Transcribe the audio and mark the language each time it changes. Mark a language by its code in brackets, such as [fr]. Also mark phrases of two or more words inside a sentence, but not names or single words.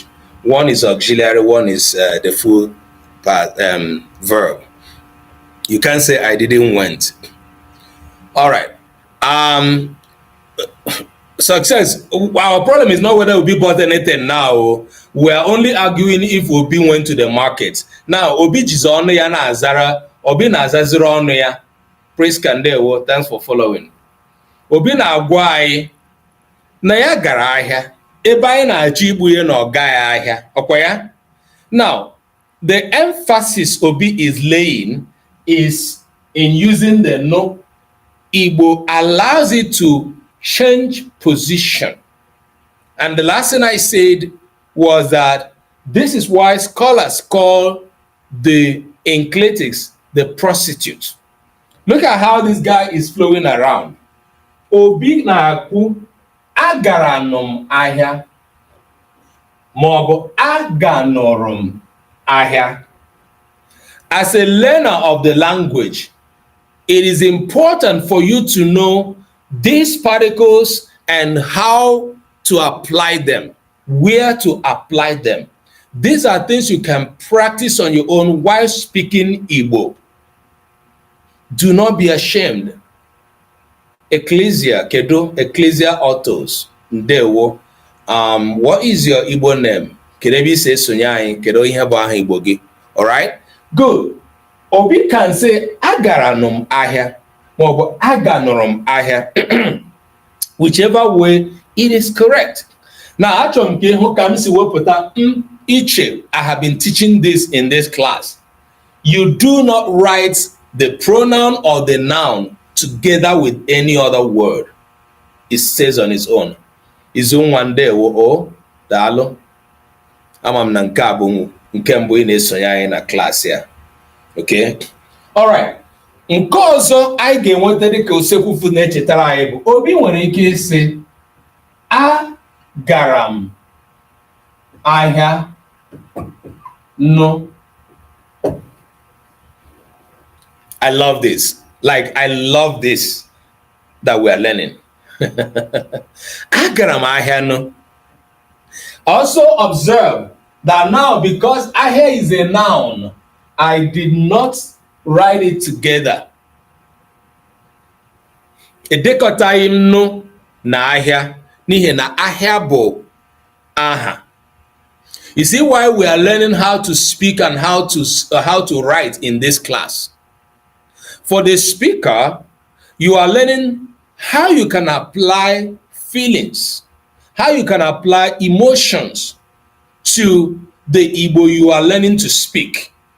[en] One is auxiliary, one is the full past verb. You can't say I didn't went. All right. Um, Success. Our problem is not whether Obi bought anything now. We are only arguing if Obi went to the market. Now, [ig] Obi jizi ọnụ ya na azara, Obi na azaziri ọnụ ya. [en] Praise Kandewo, thanks for following. [ig] Obi na-agwa anyị na ya gara ahịa, ebe anyị na-achọ igbu ya na ọ gaghị ahịa, ọkwa ya? [en] Now, the emphasis Obi is laying is in using the no. Igbo allows it to change position. And the last thing I said was that this is why scholars call the clitics the prostitute. Look at how this guy is flowing around. [ig] Obi na-akwu agara nọ m ahịa maọbụ aganọrọ m ahịa. [en] As a learner of the language, it is important for you to know these particles and how to apply them, where to apply them. These are things you can practice on your own while speaking Igbo. Do not be ashamed. Ecclesia, Kedo, Ecclesia authors. Ndewo. What is your Igbo name? [ig] Kedebi say Sonye, Kedo ihe bụ aha Igbo gị. [en] All right? Good. Obi can say [ig] agara nọ m ahịa maọbụ aganọrọ m ahịa. [en] Whichever way it is correct. Now, [ig] achọrọ m ka ịhụ ka m si wepụta iche. [en] I have been teaching this in this class. You do not write the pronoun or the noun together with any other word. It says on its own. [ig] Izu nwandewo o daalụ. Ama m na nke a bụ nke mbụ ị na-esonye anyị na klaasị ya. [en] Okay? All right. [ig] Nke ọzọ anyị ga-enweta dịka usekwu na-echetara anyị bụ Obi nwere ike ịsị agara m ahịa no. [en] I love this. Like, I love this that we are learning. [ig] Agara m ahịa no. [en] Also observe that now, because ahịa is a noun, I did not write it together. [ig] Edekọtaghị m no na ahịa n'ihi na ahịa bụ aha. [en] You see why we are learning how to speak and how to write in this class. For the speaker, you are learning how you can apply feelings, how you can apply emotions to the Igbo you are learning to speak.